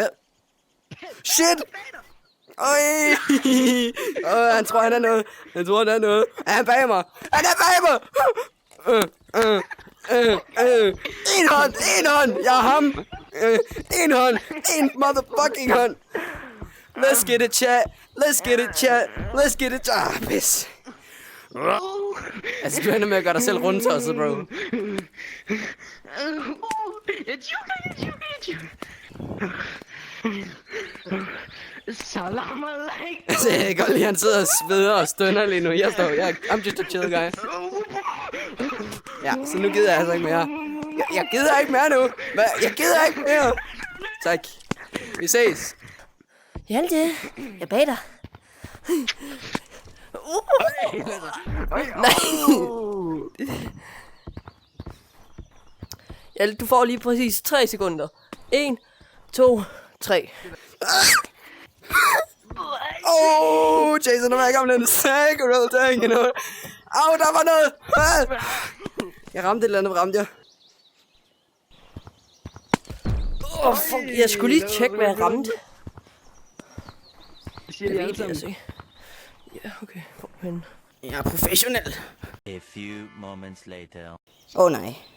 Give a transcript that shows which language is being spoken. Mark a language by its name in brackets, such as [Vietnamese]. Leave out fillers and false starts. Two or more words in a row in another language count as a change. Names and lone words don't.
[Danish] Shit! Han tror, han er noget. Er han bag mig? Han er bag mig! En hånd! Jeg er ham! En hånd! En motherfucking hånd! [English] Let's get it, chat! Let's get it! [Danish] Pis! Altså, du ender med at gøre dig selv rundtosset, bro. Jeg tjukker. [Arabic] سلام عليكم. [Danish] Altså, jeg kan godt lide, han sidder og sveder og stønner lige nu. [English] I'm just a chill guy. [Danish] Ja, så nu gider jeg altså ikke mere. Jeg gider ikke mere nu. Jeg gider ikke mere. Tak. Vi ses. Hjalte, jeg bag dig. Nej. Hjalte, du får lige præcis 3 sekunder. 1, 2, 3. Jason, nu er jeg gammel en [English] sacred thing, you know. [Danish] Der var noget. Jeg ramte et eller andet, ramte jeg. Fuck, jeg skulle lige tjekke, hvad jeg ramte. Det siger de Jeg alle ved det, sammen. altså. Ja, okay. Men... Jeg er professionel. [English] A few moments later. [Danish] Nej.